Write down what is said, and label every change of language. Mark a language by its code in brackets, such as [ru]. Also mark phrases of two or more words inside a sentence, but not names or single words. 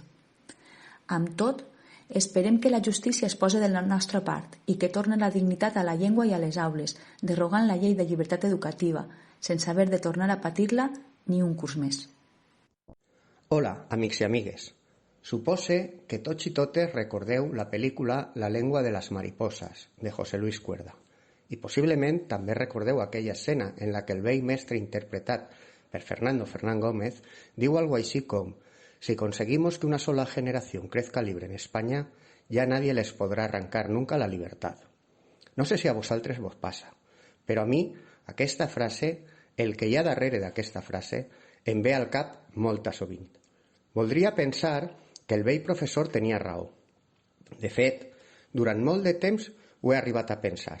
[ca] Amb tot, esperem que la justícia es posi de la nostra part i que torni la dignitat a la llengua i a les aules, derogant la llei de llibertat educativa, sense haver de tornar a patir-la ni un curs més. Hola, amics i amigues. Supose que tots i totes recordeu la pel·lícula La lengua de las mariposas, de José Luis Cuerda. I possiblement també recordeu aquella escena en la que el vell mestre interpretat per Fernando Fernán Gómez diu algo així com: [es] si conseguimos que una sola generación crezca libre en España, ya nadie les podrá arrancar nunca la libertad. [ca] No sé si a vosaltres vos passa, però a mi aquesta frase, el que hi ha darrere d'aquesta frase, em ve al cap molta sovint. Voldria pensar que el vell professor tenia raó. De fet, durant molt de temps ho he arribat a pensar.